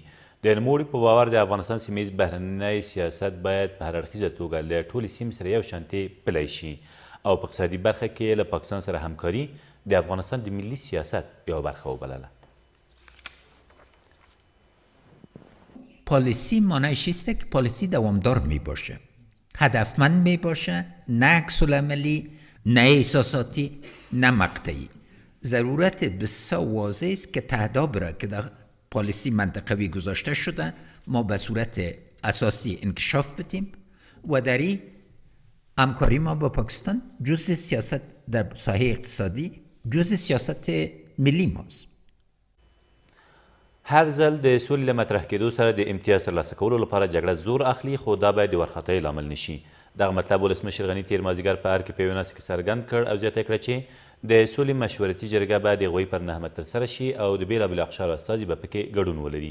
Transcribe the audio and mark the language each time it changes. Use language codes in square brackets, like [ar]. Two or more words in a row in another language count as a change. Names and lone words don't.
[ps] د نوموړي په باور د افغانستان سیمهییز بهرنی سیاست باید په هراړخیزه توګه له ټولې سیمې سره یو شانتې پلی شي او په اقتصادي برخه کې له پاکستان سره همکاري د افغانستان د ملي سیاست یوه برخه وبلله. [fa] پالیسی معنیش است که پالیسی دوامدار می باشه، هدفمند می باشه، نه عکس العملی، نه احساساتی، نه مقطعی. ضرورت بسیار واضح است که تهداب را که در پالیسی منطقوی گذاشته شده ما به صورت اساسی انکشاف بدیم و در این همکاری ما با پاکستان جزء سیاست در ساحه اقتصادی جزء سیاست ملی ماست. [ps] هر ځل د سولې له مطرح کېدو سره د امتیاز ترلاسه کولو لپاره جګړه زور اخلي، خو دا باید د وارخطایۍ لامل نه شي. دغه مطلب ولسمشر غني تېر مازدیګر په ار کې په یوه ناسته کې څرګند کړ او زیاته کړه چې د سولې مشورتي جرګه به د هغوی پر نهمت ترسره شي او د بېلابېلو اقشارو استازي به پکې ګډون ولري.